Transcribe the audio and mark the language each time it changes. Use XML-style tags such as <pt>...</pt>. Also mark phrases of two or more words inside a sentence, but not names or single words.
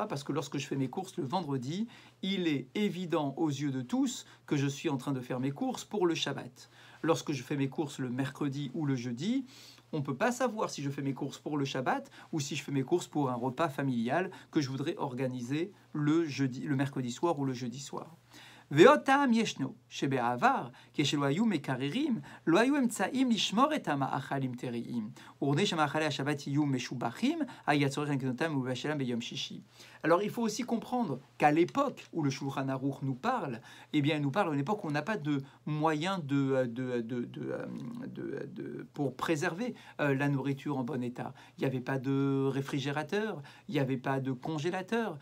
<fr>Parce que lorsque je fais mes courses le vendredi, il est évident aux yeux de tous que je suis en train de faire mes courses pour le Shabbat. Lorsque je fais mes courses le mercredi ou le jeudi, on ne peut pas savoir si je fais mes courses pour le Shabbat ou si je fais mes courses pour un repas familial que je voudrais organiser le mercredi soir ou le jeudi soir.</fr> <he>ואותם ישנו, שבעבר, כשלא היו מקררים, לא היו אמצעים לשמור את המאכלים טריים. וכדי שמאכלי השבת יהיו משובחים, היה צורך לקנותם ולבשלם ביום שישי.</he> <fr>Alors il faut aussi comprendre qu'à l'époque où le Shulchan Aruch nous parle, eh bien il nous parle à une époque où on n'a pas de moyens de pour préserver la nourriture en bon état. Il n'y avait pas de réfrigérateur, il n'y avait pas de congélateur.</fr>